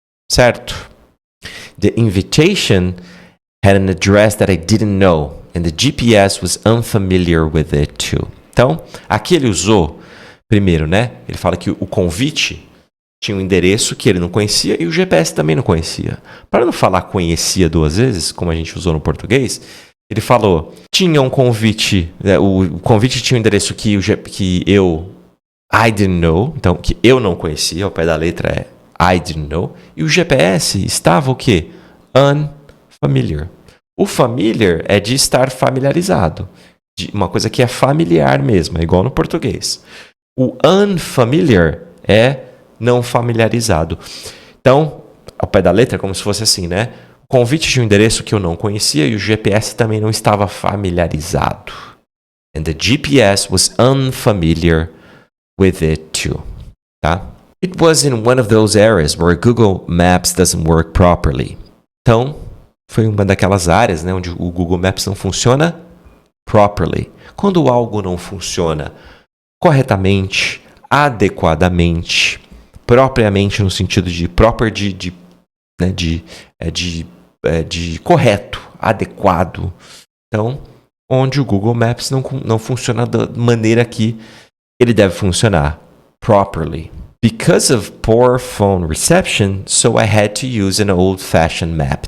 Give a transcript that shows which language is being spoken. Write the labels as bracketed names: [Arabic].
[English] Certo? The invitation had an address that I didn't know, and the GPS was unfamiliar with it too. [Portuguese] Então, aqui ele usou, primeiro, né? Ele fala que o convite tinha um endereço que ele não conhecia e o GPS também não conhecia. Para não falar conhecia duas vezes, como a gente usou no português, ele falou, tinha um convite, o convite tinha um endereço que [English] I didn't know, [Portuguese] então que eu não conhecia, ao pé da letra é I didn't know, e o GPS estava o quê? Unfamiliar. O familiar é de estar familiarizado, de uma coisa que é familiar mesmo, é igual no português. O unfamiliar é não familiarizado. Então, ao pé da letra é como se fosse assim, né? O convite de um endereço que eu não conhecia e o GPS também não estava familiarizado. [English] And the GPS was unfamiliar with it too. Tá? It was in one of those areas where Google Maps doesn't work properly. [Portuguese] Então, foi uma daquelas áreas, né, onde o Google Maps não funciona properly. Quando algo não funciona corretamente, adequadamente, propriamente no sentido de proper de correto, adequado. Então, onde o Google Maps não funciona da maneira que ele deve funcionar, properly. [English] Because of poor phone reception, so I had to use an old-fashioned map.